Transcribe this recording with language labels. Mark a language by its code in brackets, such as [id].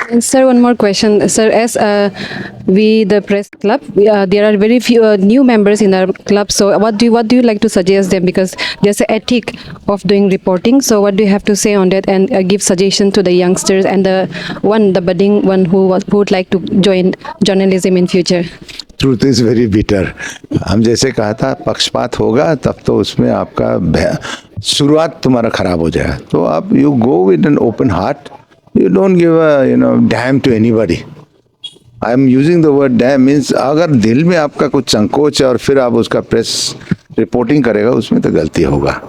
[en] And sir, one more question. Sir, as we, the press club, there are very few new members in our club. So what do you like to suggest them? Because there's an ethic of doing reporting. So what do you have to say on that, and give suggestion to the youngsters and the budding one who would like to join journalism in future? Truth is very bitter. [hi] हम जैसे कहा था, पक्षपात होगा तब तो उसमें आपका शुरुआत तुम्हारा खराब हो जाएगा. तो आप [en] You go with an open heart. You don't give a damn to anybody. I am using the word damn means [hi] अगर दिल में आपका कुछ संकोच है और फिर आप उसका प्रेस रिपोर्टिंग करेगा, उसमें तो गलती होगा.